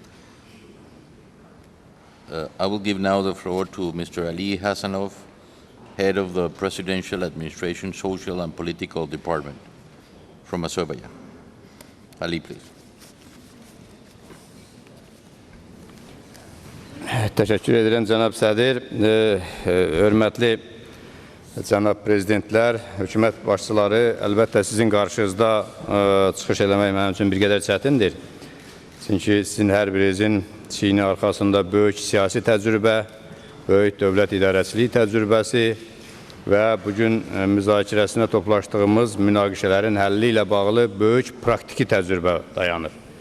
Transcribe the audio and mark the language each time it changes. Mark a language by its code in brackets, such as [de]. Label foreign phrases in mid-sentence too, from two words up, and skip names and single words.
[en] I will give now the floor to Mr. Ali Hassanov, Head of the Presidential Administration Social and Political Department from Azerbaijan. Ali, please. [tr] Teşekkür ederim [az] Cənab Sədir. Hörmətli Cənab Prezidentlər, hökumət başçıları, əlbəttə sizin qarşınızda çıxış eləmək mənim üçün bir qədər çətindir. Çünki sizin hər birinizin çiyini arxasında böyük siyasi təcrübə, böyük dövlət idarəçiliyi təcrübəsi və bugün müzakirəsinə toplaşdığımız münaqişələrin həlli ilə bağlı böyük praktiki təcrübə dayanır.